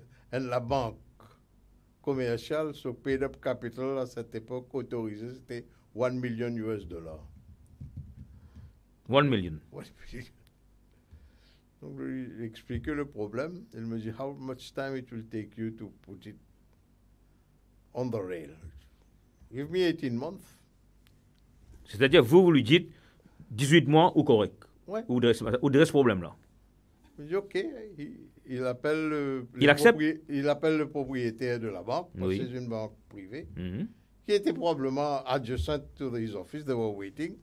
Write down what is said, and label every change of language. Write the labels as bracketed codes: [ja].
[fr] La banque commerciale, [en] so paid up capital [fr] à cette époque autorisé, c'était $1 million. 1 million. Donc, je lui ai expliqué le problème. Il me dit, [en] how much time it will take you to put it on the rail? Give me 18 months. [fr] C'est-à-dire, vous lui dites 18 mois ou correct. Ouais. Ou de ce problème-là. Il dit, OK. Il appelle Il accepte? Il appelle le propriétaire de la banque, parce Oui. que c'est une banque privée, Mhm. qui était probablement [en] adjacent to his office. They were waiting.